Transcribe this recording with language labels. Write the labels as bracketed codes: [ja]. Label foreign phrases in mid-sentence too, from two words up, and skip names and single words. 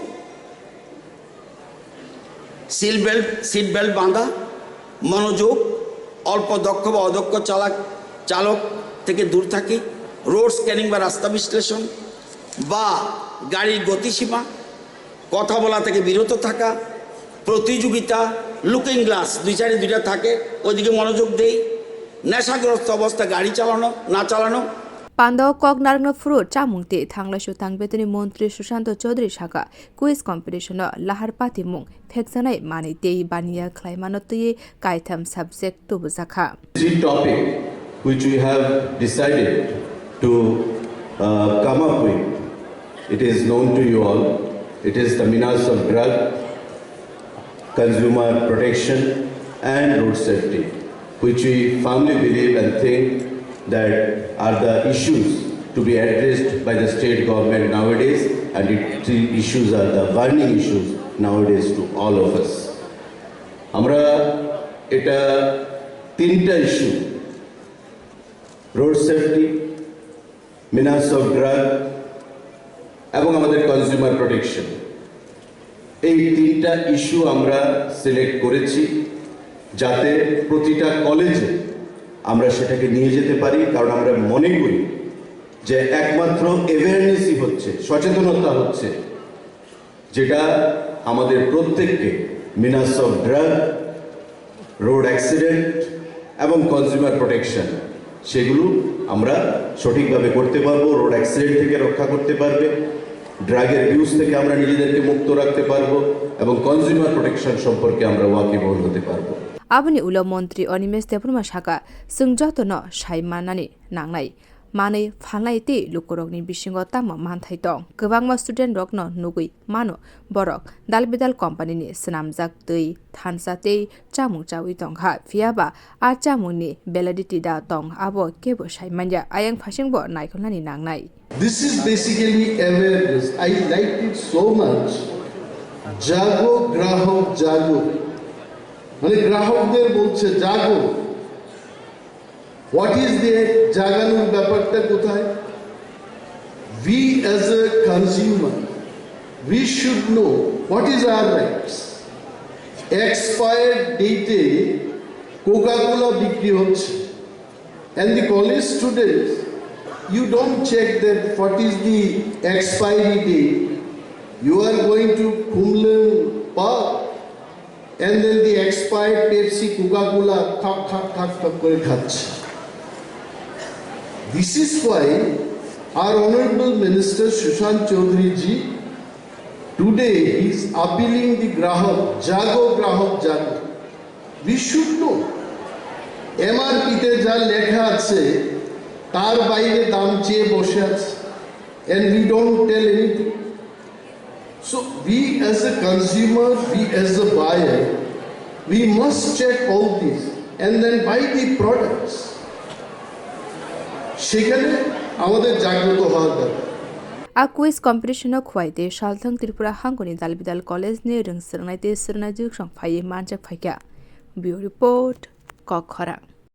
[en] seat belt [bn] বাঁধা মনোযোগ অল্প দক্ষ বা অদক্ষ চালক থেকে দূর থাকি [en] road scanning [bn] বা রাস্তা বিশ্লেষণ বা গাড়ির গতিসীমা কথা বলা থেকে বিরত থাকা প্রতিযোগিতা [en] looking glass [bn] দুই সাইডে দুইটা থাকে ওইদিকে মনোযোগ দেই নেশাগ্রস্ত অবস্থা গাড়ি চালানো না চালানো [trp] Pando Kognarno Fru Chamungti Thanglashu Tangbetuni Montri Shushanto Chaudhary Shaka [en] Quiz Competition [trp] Lahar Pati Mung Pheksanai Mani Te Bania Klaimanoti Kaitam [en] Subject to [trp] Buzaka. [en] The topic which we have decided to come up with, it is known to you all. It is the menace of drug, consumer protection and road safety, which we firmly believe and think that are the issues to be addressed by the state government nowadays, and the issues are the burning issues nowadays to all of us. [bn] আমরা এটা তিনটা [en] issue: road safety, menace of drug, [bn] এবং আমাদের [en] consumer protection, [bn] এই তিনটা ইস্যু আমরা সিলেক্ট করেছি যাতে প্রতিটা কলেজে আমরা সেটাকে নিয়ে যেতে পারি, কারণ আমরা মনে করি যে একমাত্র অ্যাওয়ারনেসই হচ্ছে, সচেতনতা হচ্ছে, যেটা আমাদের প্রত্যেককে [en] menace of drug, road accident [bn] এবং [en] consumer protection [bn] সেগুলো আমরা সঠিকভাবে করতে পারবো। [en] road accident [bn] থেকে রক্ষা করতে পারবে, ড্রাগের ইউজ থেকে আমরা নিজেদেরকে মুক্ত রাখতে পারবো এবং [en] consumer protection [bn] সম্পর্কে আমরা ওয়াকিবহল হতে পারবো। [trp] Abani ulo montri onimes depruma shaka sungjoto no shai manani nangnai mane phalnai te lukorokni bisingo tamo manthai tong kwbangma student rok no nugui mano borok dalbidal company ni snamjak tei thansa tei chamung chawi tongha phiaba a chamungni validity da tong abo kebo shai manja ayang phasingbo naikholnani nangnai. [en] This is basically awareness. I liked it so much. [bn] জাগো গ্রাহক জাগো. মানে গ্রাহকদের বলছে জাগো। [en] what is the [bn] জাগানোর ব্যাপারটা কোথায়? [en] we as a consumer we should know what is our rights. [bn] এক্সপায়ার্ড ডেটে কোকা-কোলা বিক্রি হচ্ছে, [en] and the college students you don't check that what is the expiry date. You are going to Kumlin Park and then the expired Pepsi, Coca-Cola, [bn] ঠাক করে খাচ্ছে. [en] This is why our Honorable Minister Sushant Chaudhary ji today is appealing the grahak, [hi] जागो ग्राहक जागो. [en] We should know. [bn] MRP তে যা লেখা আছে তার বাইরে দাম চেয়ে বসে আছে, [en] and we don't tell anything. So we as a consumer, we as a buyer, we must check all this and then buy the products. [bn] সেখানে আমাদের জাগ্রত হওয়া দরকার। [trp] A [en] quiz competition [trp] khwaide shalthang Tripura hangoni dalbidal college ne rungsrnai te srnai juk song phai manjak phaikha. [en] Bureau report Kokhara.